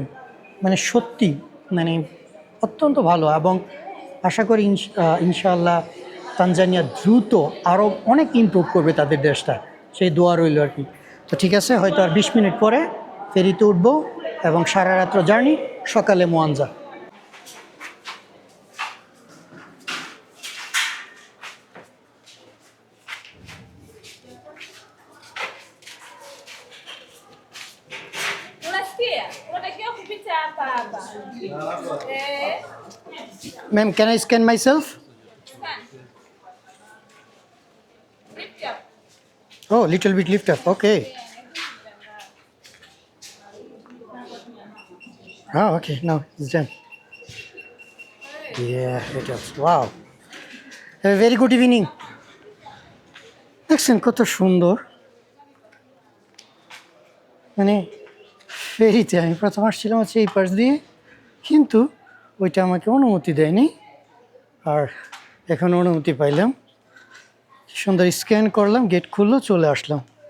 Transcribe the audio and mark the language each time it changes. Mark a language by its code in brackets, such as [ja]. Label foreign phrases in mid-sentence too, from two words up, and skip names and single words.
[bn] সত্যি অত্যন্ত ভালো, এবং আশা করি ইনশাআল্লাহ তানজানিয়া দ্রুত আরও অনেক ইমপ্রুভ করবে তাদের দেশটা, সেই দোয়া রইল আর কি। তো ঠিক আছে, হয়তো আর 20 মিনিট পরে ফেরিতে উঠবো এবং সারা রাত্র জার্নি, সকালে মোয়াঞ্জা। [sw] Unasikia? Unatakiwa kupita hapa hapa. [en] Ma'am, can I scan myself? Scan. Lift up. Oh, little bit lift up. Okay. Oh, okay. Now it's done. Yeah, it is. Wow. A very good evening. [bn] দেখছেন কত সুন্দর। ফেরিতে আমি প্রথম আসছিলাম হচ্ছে এই পাশ দিয়ে, কিন্তু ওইটা আমাকে অনুমতি দেয়নি, আর এখন অনুমতি পাইলাম। সুন্দর স্ক্যান করলাম, গেট খুললো, চলে আসলাম।